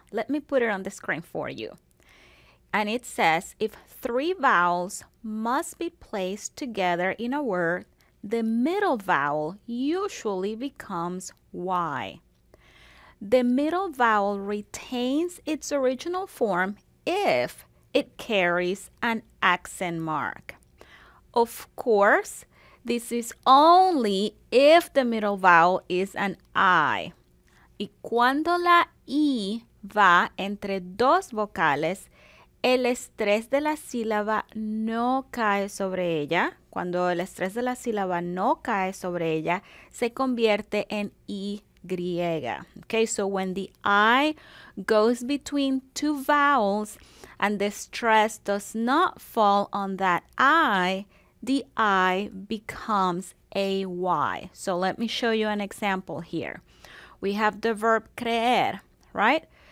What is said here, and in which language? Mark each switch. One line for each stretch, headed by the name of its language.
English: Let me put it on the screen for you. And it says, if three vowels must be placed together in a word, the middle vowel usually becomes Y. The middle vowel retains its original form if it carries an accent mark. Of course, this is only if the middle vowel is an I.
Spanish: Y cuando la I va entre dos vocales, el estrés de la sílaba no cae sobre ella. Cuando el estrés de la sílaba no cae sobre ella, se convierte en Y.
English: Okay, so when the I goes between two vowels and the stress does not fall on that I, the I becomes a Y. So let me show you an example here. We have the verb creer, right?